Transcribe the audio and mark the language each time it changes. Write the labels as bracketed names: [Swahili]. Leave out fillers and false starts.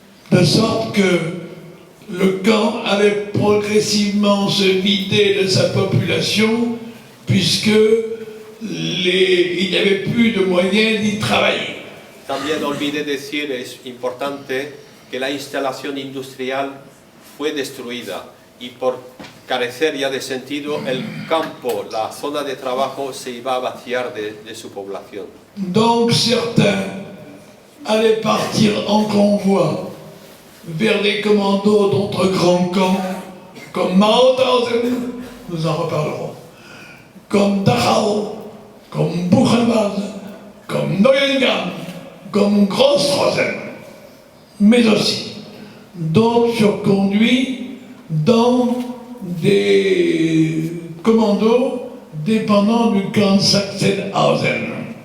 [French] De sorte que le camp allait progressivement se vider de sa population puisque il n'y avait plus de moyens d'y travailler. [Spanish] También olvidé decir, es importante, que la instalación industrial fue destruida y por carecer ya de sentido, el campo, la zona de trabajo se iba a vaciar de su población. [French] Donc certains allaient partir en convoi vers des commandos d'autres grands camps, comme Mauthausen, nous en reparlerons, comme Dachau, comme Buchenwald, comme Neuengamme, comme Grossrosen, mais aussi d'autres furent conduits dans des commandos dépendant du camp Sachsenhausen.